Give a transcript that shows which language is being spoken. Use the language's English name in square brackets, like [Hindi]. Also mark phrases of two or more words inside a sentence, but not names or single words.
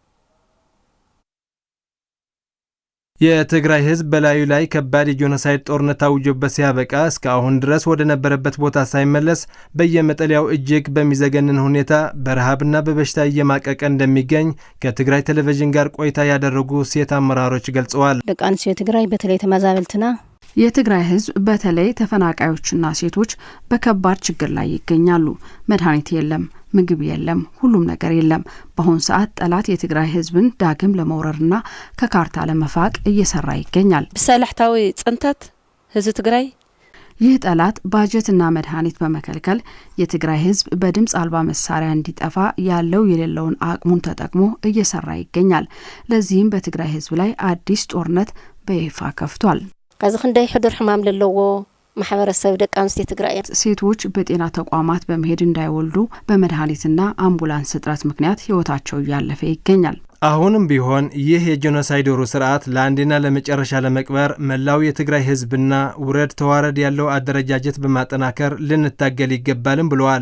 [Amharic] የትግራይ ህዝብ በላዩ ላይ ከባድ የጄኖሳይድ ጦርነት አውጆበት ሲያበቃ እስካሁን ድረስ ወደ ነበረበት ቦታ ሳይመለስ በየመጠለያው እጅግ በሚዘገንን ሁኔታ በረሃብና በበሽታ እየማቀቀ እንደሚገኝ ከትግራይ ቴሌቪዥን ጋር ቆይታ ያደረጉ ሴት አመራሮች ገልጸዋል። [Tigrinya] ደቂ አንስትዮ ትግራይ [Amharic] በተለይ ተመዛበልትና የትግራይ ህዝብ በተለይ ተፈናቃዮችና ሴቶች በከባድ ችግር ላይ ይገኛሉ። መድኃኒት የለም፣ ምግብ የለም፣ ሁሉም ነገር የለም። በአሁን ሰዓት ጠላት የትግራይ ህዝብን ዳግም ለመውረርና ከካርታ ለመፋቅ እየሰራ ይገኛል። [Tigrinya] በሰላሕታዊ ጽንተት ህዝብ ትግራይ [Amharic] ይህ ጠላት ባጀትና መድኃኒት በመከልከል የትግራይ ህዝብ በድምፅ አልባ መሳሪያ እንዲጠፋ ያለው የሌለውን አቅሙን ተጠቅሞ እየሰራ ይገኛል። ለዚህም በትግራይ ህዝብ ላይ አዲስ ጦርነት በይፋ ከፍቷል። [Tigrinya] ከዚህ ክንደይ ሕዱር ሕማም ለለዎ ማህበረሰብ ደቂ አንስትዮ ትግራይ [Amharic] ሴቶች በጤና ተቋማት በመሄድ እንዳይወልዱ በመድኃኒትና አምቡላንስ እጥረት ምክንያት ህይወታቸው እያለፈ ይገኛል። አሁንም ቢሆን ይህ የጄኖሳይደሩ ስርዓት ለአንዴና ለመጨረሻ ለመቅበር መላው የትግራይ ህዝብና ውረድ ተዋረድ ያለው አደረጃጀት በማጠናከር ልንታገል ይገባልም ብለዋል።